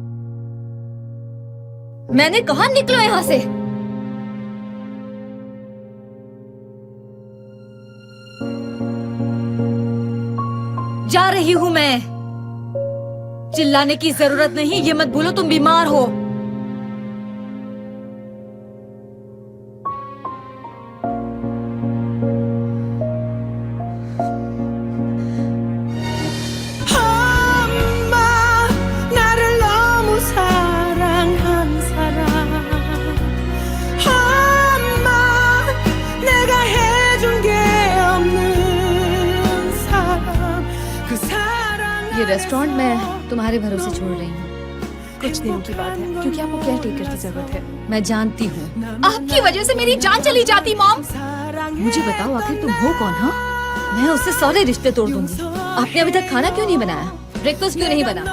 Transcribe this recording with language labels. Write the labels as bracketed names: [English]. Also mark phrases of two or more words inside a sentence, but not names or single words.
[Hindi] मैंने कहा निकलो यहाँ से। जा रही हूं मैं। चिल्लाने की जरूरत नहीं। ये मत भूलो तुम बीमार हो। [Korean] 엄마 나를 너무 사랑한 사람 엄마 내가 해준 게 없는 사람 그 사랑 [Hindi] ये रेस्टोरेंट मैं तुम्हारे भरोसे छोड़ रही हूँ। कुछ दिनों की बात है, क्योंकि आपको [English] care taker [Hindi] की जरूरत है। मैं जानती हूँ। आपकी वजह से मेरी जान चली जाती मॉम। मुझे बताओ आखिर तुम हो कौन? हाँ, मैं उससे सारे रिश्ते तोड़ दूंगी। आपने अभी तक खाना क्यों नहीं बनाया? ब्रेकफास्ट क्यों नहीं बना?